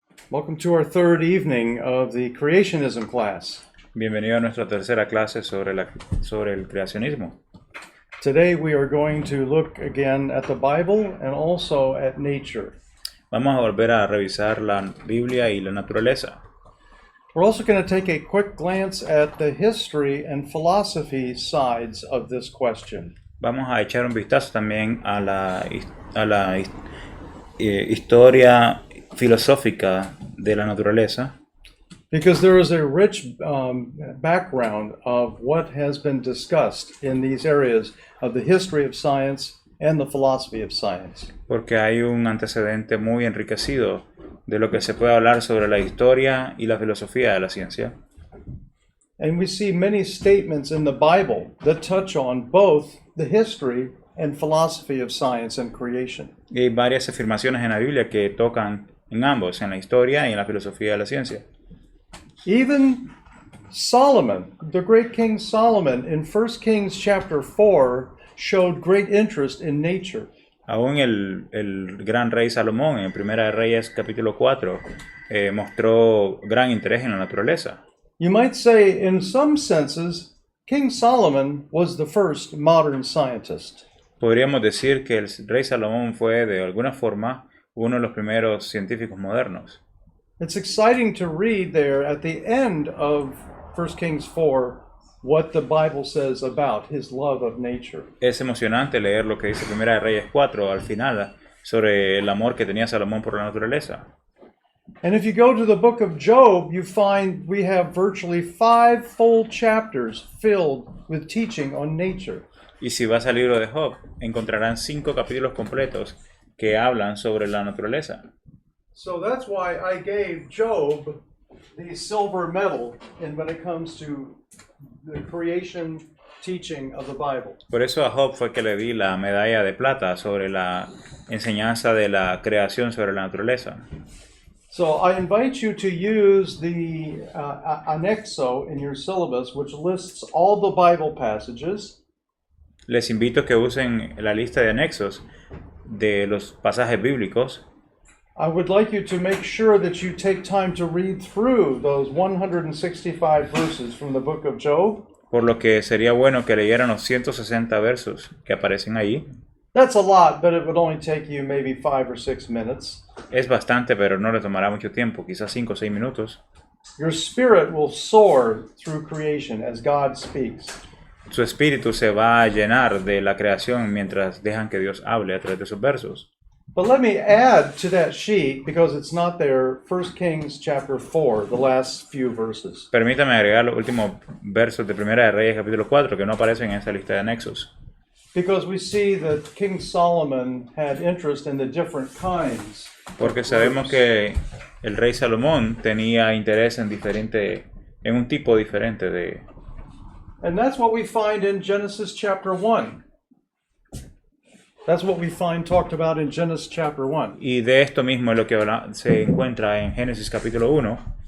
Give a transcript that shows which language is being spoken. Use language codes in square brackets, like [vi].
[en] Welcome to our third evening of the creationism class. [es] Bienvenido a nuestra tercera clase sobre el creacionismo. [en] Today we are going to look again at the Bible and also at nature. [es] Vamos a volver a revisar la Biblia y la naturaleza. [en] We're also going to take a quick glance at the history and philosophy sides of this question. [es] Vamos a echar un vistazo también a la historia filosófica de la naturaleza, [en] Because there is a rich background of what has been discussed in these areas of the history of science and the philosophy of science. [es] porque hay un antecedente muy enriquecido de lo que se puede hablar sobre la historia y la filosofía de la ciencia. [en] And we see many statements in the Bible that touch on both the history and philosophy of science and creation. [es] Y hay varias afirmaciones en la Biblia que tocan en ambos, en la historia y en la filosofía de la ciencia. [en] Even Solomon, the great King Solomon, in 1 Kings chapter 4, showed great interest in nature. [es] Aún el gran rey Salomón, en Primera de Reyes capítulo 4, mostró gran interés en la naturaleza. [en] You might say, in some senses, King Solomon was the first modern scientist. [es] Podríamos decir que el rey Salomón fue, de alguna forma, uno de los primeros científicos modernos. [en] It's exciting to read there at the end of 1 Kings 4 what the Bible says about his love of nature. [es] Es emocionante leer lo que dice Primera de Reyes 4 al final sobre el amor que tenía Salomón por la naturaleza. [en] And if you go to the book of Job, you find we have virtually 5 full chapters filled with teaching on nature. [es] Y si vas al libro de Job, encontrarán 5 capítulos completos que hablan sobre la naturaleza. [en] So that's why I gave Job the silver medal when it comes to the creation teaching of the Bible. [es] Por eso a Job fue que le di la medalla de plata sobre la enseñanza de la creación sobre la naturaleza. [en] So I invite you to use the anexo in your syllabus, which lists all the Bible passages. [es] Les invito a que usen la lista de anexos de los pasajes bíblicos. [en] I would like you to make sure that you take time to read through those 165 verses from the book of Job. [es] Por lo que sería bueno que leyeran los 160 versos que aparecen ahí. [en] That's a lot, but it would only take you maybe 5 or 6 minutes. [es] Es bastante, pero no le tomará mucho tiempo, quizás 5 o 6 minutos. [en] Your spirit will soar through creation as God speaks. [es] Su espíritu se va a llenar de la creación mientras dejan que Dios hable a través de sus versos. [en] But let me add to that sheet, because it's not there, 1 Kings chapter 4, the last few verses. [es] Permítame agregar los últimos versos de Primera de Reyes capítulo 4 que no aparecen en esta lista de anexos. [en] Because we see that King Solomon had interest in the different kinds. [es] Porque sabemos que el rey Salomón tenía interés en un tipo diferente de... [en] And that's what we find in Genesis chapter 1. That's what we find talked about in Genesis chapter 1. [es] Y de esto mismo es lo que se encuentra en Génesis capítulo 1.